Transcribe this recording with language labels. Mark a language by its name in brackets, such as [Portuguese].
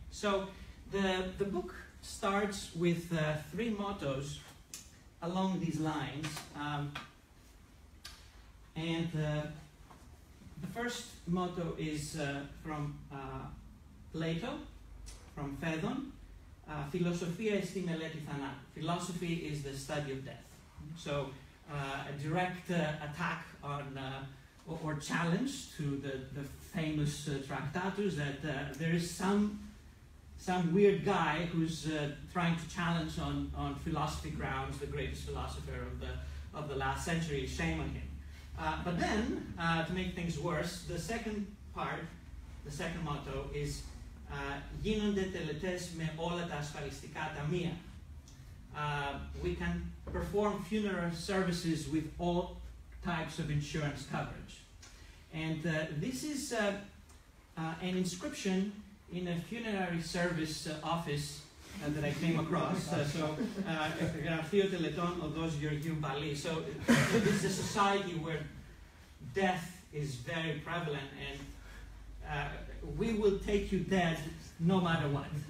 [English] So the book starts with 3 mottos along these lines, and the first motto is from Plato, from Phaedon. [Latin] Philosophia est [Greek] η μελέτη θανάτου. [English] Philosophy is the study of death. So a direct attack on or challenge to the famous Tractatus, that there is some weird guy who's trying to challenge on philosophy grounds the greatest philosopher of the last century. Shame on him. But then, to make things worse, the second part, the second motto is [Greek] γίνονται τελετές με όλα τα ασφαλιστικά ταμεία. [English] We can perform funeral services with all types of insurance coverage. And this is an inscription in a funerary service office that I came across. [Greek] Γραφείο τελετών οδός Γεωργίου Μπαλή. [English] So this is a society where death is very prevalent, and we will take you dead no matter what.